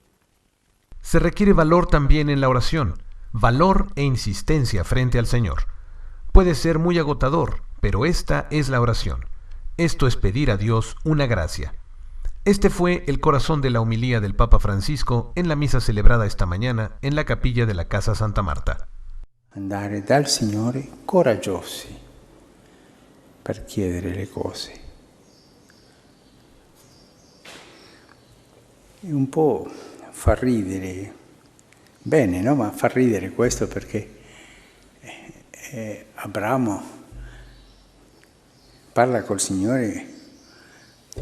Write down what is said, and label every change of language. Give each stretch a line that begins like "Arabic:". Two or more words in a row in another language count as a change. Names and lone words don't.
Spanish: Se requiere valor también en la oración, valor e insistencia frente al Señor. Puede ser muy agotador, pero esta es la oración. Esto es pedir a Dios una gracia. Este fue el corazón de la homilía del Papa Francisco en la misa celebrada esta mañana en la capilla de la Casa Santa Marta.
Italian: Andare dal Signore coraggiosi per chiedere le cose. E un po' fa ridere, bene, no? Ma fa ridere questo perché Abramo parla col Signore di